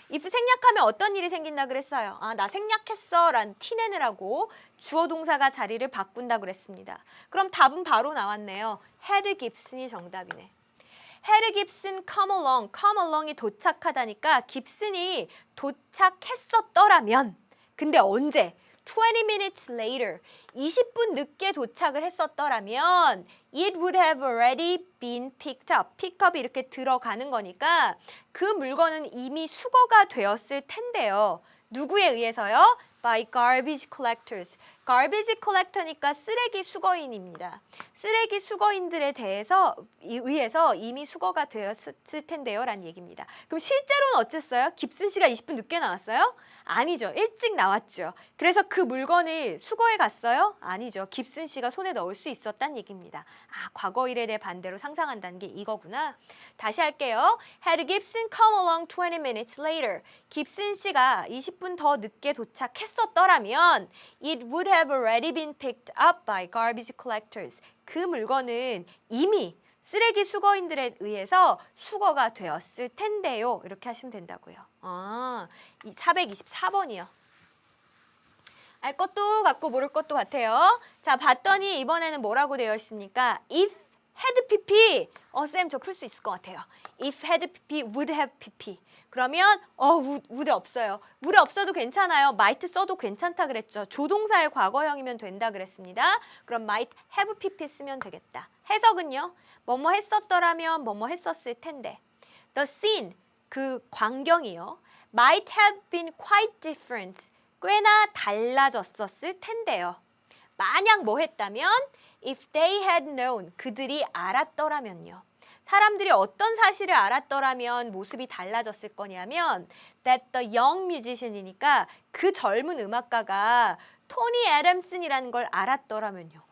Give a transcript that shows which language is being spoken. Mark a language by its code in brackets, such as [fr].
[ko] if 생략하면 어떤 일이 생긴다 그랬어요. 아, 나 생략했어 란 티내느라고 주어 동사가 자리를 바꾼다 그랬습니다. 그럼 답은 바로 나왔네요. had Gibson이 정답이네. [en] had Gibson come along [ko] 이 도착하다니까 깁슨이 도착했었더라면 근데 언제? [en] 20 minutes later, [ko] 20분 늦게 도착을 했었더라면 [en] it would have already been picked up. [ko] pick up이 이렇게 들어가는 거니까 그 물건은 이미 수거가 되었을 텐데요. 누구에 의해서요? [en] By garbage collectors. [ko] garbage collector니까 쓰레기 수거인입니다. 쓰레기 수거인들에 의해서 이미 수거가 되었을 텐데요 라는 얘기입니다. 그럼 실제로는 어땠어요? 깁슨 씨가 20분 늦게 나왔어요? 아니죠. 일찍 나왔죠. 그래서 그 물건을 수거해 갔어요? 아니죠. 깁슨 씨가 손에 넣을 수 있었다는 얘기입니다. 아, 과거 일에 대해 반대로 상상한다는 게 이거구나. 다시 할게요. [en] Had Gibson come along 20 minutes later. [ko] 깁슨 씨가 20분 더 늦게 도착했었더라면 [en] it would have already been picked up by garbage collectors. [ko] 그 물건은 이미 쓰레기 수거인들에 의해서 수거가 되었을 텐데요. 이렇게 하시면 된다고요. 아, 424번이요. 알 것도 같고 모를 것도 같아요. 자, 봤더니 이번에는 뭐라고 되어 있습니까? [en] If had pp. [ko] 쌤, 저 풀 수 있을 것 같아요. [en] If had pp, would have pp. [ko] 그러면 would 없어요. would 없어도 괜찮아요. might 써도 괜찮다 그랬죠. 조동사의 과거형이면 된다 그랬습니다. 그럼 might have pp 쓰면 되겠다. 해석은요. 뭐뭐 했었더라면 뭐뭐 했었을 텐데. [en] The scene, [ko] 그 광경이요. [en] might have been quite different. [ko] 꽤나 달라졌었을 텐데요. 만약 뭐 했다면 [en] if they had known, [ko] 그들이 알았더라면요. 사람들이 어떤 사실을 알았더라면 모습이 달라졌을 거냐면 [en] that the young musician [ko] 이니까 그 젊은 음악가가 토니 애덤슨이라는 걸 알았더라면요.